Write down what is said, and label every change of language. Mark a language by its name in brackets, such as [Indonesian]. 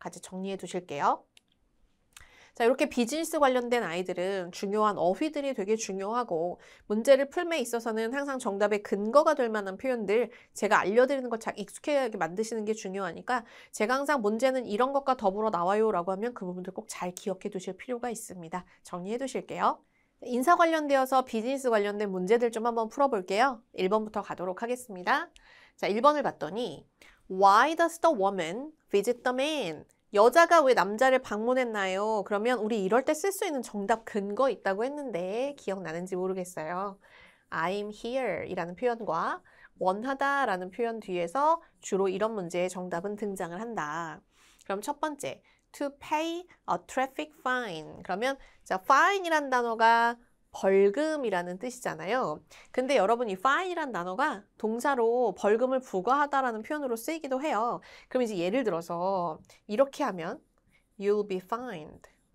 [Korean] 같이 정리해 두실게요. 자, 이렇게 비즈니스 관련된 아이들은 중요한 어휘들이 되게 중요하고 문제를 풀매 있어서는 항상 정답의 근거가 될 만한 표현들 제가 알려드리는 걸 잘 익숙하게 만드시는 게 중요하니까 제가 항상 문제는 이런 것과 더불어 나와요 라고 하면 그 부분들 꼭 잘 기억해 두실 필요가 있습니다. 정리해 두실게요. 인사 관련되어서 비즈니스 관련된 문제들 좀 한번 풀어볼게요. 1번부터 가도록 하겠습니다. 자, 1번을 봤더니 [English] Why does the woman visit the man? [Korean] 여자가 왜 남자를 방문했나요? 그러면 우리 이럴 때 쓸 수 있는 정답 근거 있다고 했는데 기억나는지 모르겠어요. [English] I'm here [Korean] 이라는 표현과 원하다 라는 표현 뒤에서 주로 이런 문제의 정답은 등장을 한다. 그럼 첫 번째, [English] to pay a traffic fine. [Korean] 그러면 자, fine이란 단어가 벌금이라는 뜻이잖아요. 근데 여러분 이 fine이란 단어가 동사로 벌금을 부과하다라는 표현으로 쓰이기도 해요. 그럼 이제 예를 들어서 이렇게 하면 [English] you'll be fined.